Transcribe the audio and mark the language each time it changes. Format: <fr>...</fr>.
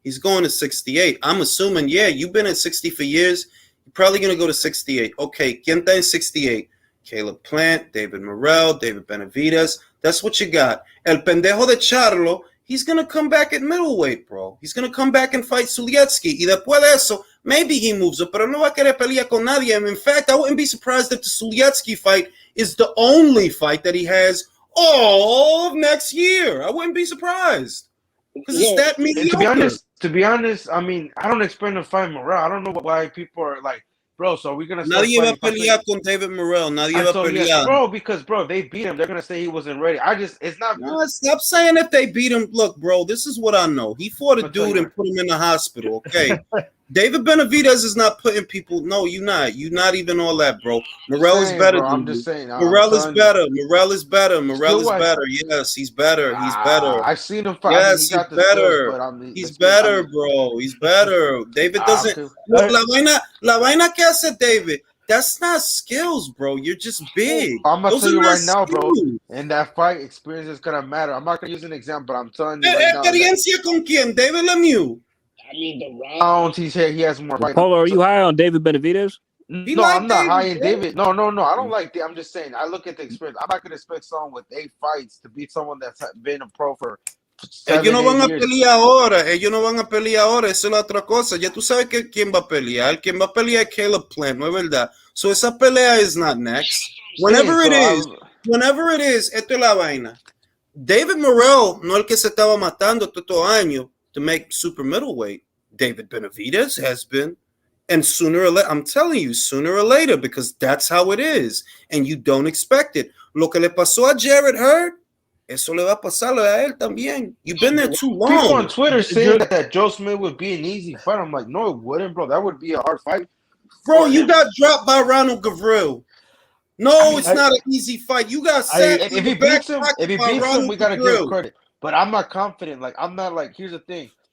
<en>He's going to 68. I'm assuming, you've been at 60 for years. You're probably going to go to 68. Okay,</en> <es>¿Quién está en 68?</es> <en>Caleb Plant, David Morrell, David Benavidez. That's what you got.</en> <es>El pendejo de Charlo,</es> <en>he's going to come back at middleweight, bro. He's going to come back and fight Sulietsky.</en> <es>Y después de eso,</es> <en>maybe he moves up,</en> <es>pero no va a querer pelear con nadie.</es> <en>And in fact, I wouldn't be surprised if the Sulietsky fight is the only fight that he has all of next year. I wouldn't be surprised. Because it's that mediocre. To be honest, I mean, I don't expect him to fight Morrell. I don't know why people are like, bro, so we're going to start</en> <es>Nadie va a pelear con David Morrell. Nadie va a pelear.</es> <en>Bro, because, they beat him. They're going to say he wasn't ready. It's not. No, stop saying if they beat him. Look, bro, this is what I know. He fought a dude and put him in the hospital, okay? David Benavidez is not putting people. No, you're not. You're not even all that, bro. Morrell is better. Bro, I'm just saying. Morrell is better. Morrell is better. Morrell is better. Yes, he's better. He's better. I've seen him fight. Yes, he's better. He's better, bro. He's better. David doesn't. Look,</en> <es>la vaina que hace David.</es> <en>That's not skills, bro. You're just big. I'm gonna tell you right now, bro. In that fight, experience is gonna matter. I'm not gonna use an example, but I'm telling you right now.</en> <es>Experiencia con quién? David Lemieux.</es> <en>I mean, the rounds he has more. Polo, are you high on David Benavidez? No, I'm not high in David. No. I don't like that. I'm just saying. I look at the experience. I'm not gonna expect someone with 8 fights to beat someone that's been a pro for.</en> <es>Ellos no van a pelear ahora. Ellos no van a pelear ahora. Esa es la otra cosa. Ya tú sabes que quién va a pelear. Quien va a pelear es Caleb Plant, no es verdad.</es> <en>So</en> <es>esa pelea</es> <en>is not next. Whenever it is,</en> <es>esto es la vaina. David Morrell no es el que se estaba matando estos años</es> <en>to make super middleweight. David Benavidez has been. And sooner or later, I'm telling you, sooner or later, because that's how it is. And you don't expect it.</en> <es>Lo que le pasó a Jared Hurd, eso le va a pasarle a él también.</es> <en>You've been there too long. People on Twitter saying that Joe Smith would be an easy fight. I'm like, no, it wouldn't, bro. That would be a hard fight. Bro, you got dropped by Ronald Gavril. No, it's not an easy fight. You got set. If he beats him, we gotta give him credit. But I'm not confident. Like, I'm not like. Here's the thing.</en>